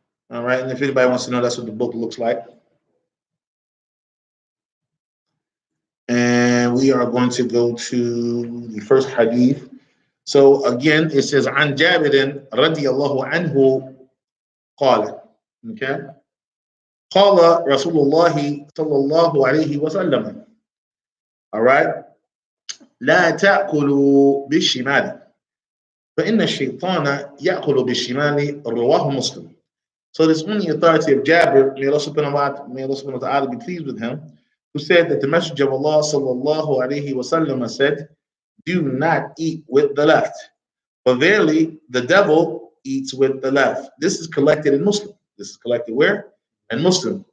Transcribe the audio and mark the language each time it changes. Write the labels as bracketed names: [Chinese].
[English] All right. And if anybody wants to know, that's what the book looks like. And we are going to go to the first Hadith. So again, it says, [Arabic] عن جابر رضي الله عنه قال. [English] Okay. [Arabic] قال رسول الله صلى الله عليه وسلم. [English] All right. [Arabic] لا تأكلوا بالشمال فإن الشيطان يأكل بالشمال رواه مسلم. [English] So this on the authority of Jabir, may Allah subhanahu wa ta'ala be pleased with him, who said that the Messenger of Allah sallallahu alaihi wasallam said, do not eat with the left. For verily, the devil eats with the left. This is collected in Muslim. This is collected where? In Muslim.